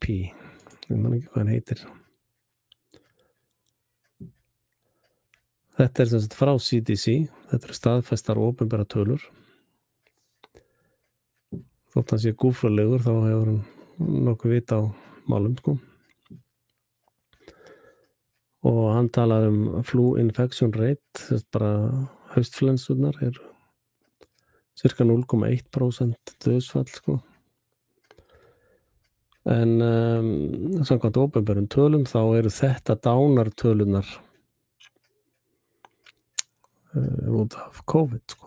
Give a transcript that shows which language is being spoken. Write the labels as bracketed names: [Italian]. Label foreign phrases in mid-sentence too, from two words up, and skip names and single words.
[Icelandic] Ég man ekki hvað hann heitir. Þetta er sem sagt frá CDC. Þetta eru staðfestar og opinbera tölur. Þótt hann sé gúfralegur, þá hefur hann nokkuð vit á málum, sko. Og hann talar [English] flu infection rate, [Icelandic] þess bara haustflensurnar eru cirka 0,1% dauðsfall, sko. En samkvæmt opinberum tölum þá eru þetta dánartölunar út af COVID, sko.